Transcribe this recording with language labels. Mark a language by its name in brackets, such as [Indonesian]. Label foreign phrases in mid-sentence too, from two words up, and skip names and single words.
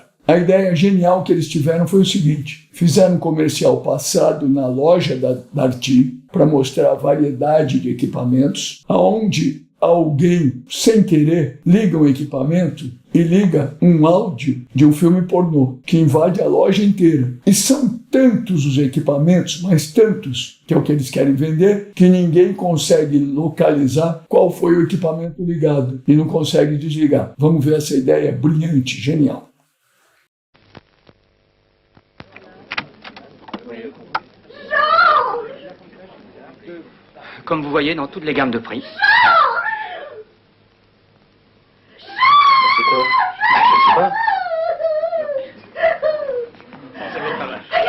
[Portuguese] A ideia genial que eles tiveram foi o seguinte: fizeram um comercial passado na loja da Darty para mostrar a variedade de equipamentos, aonde alguém, sem querer, liga um equipamento e liga um áudio de um filme pornô, que invade a loja inteira. E são tantos os equipamentos, mas tantos, que é o que eles querem vender, que ninguém consegue localizar qual foi o equipamento ligado e não consegue desligar. Vamos ver essa ideia brilhante, genial. [French] Comme vous voyez, dans toutes les gammes de prix. C'est quoi? Je sais pas. Ça va être pas mal.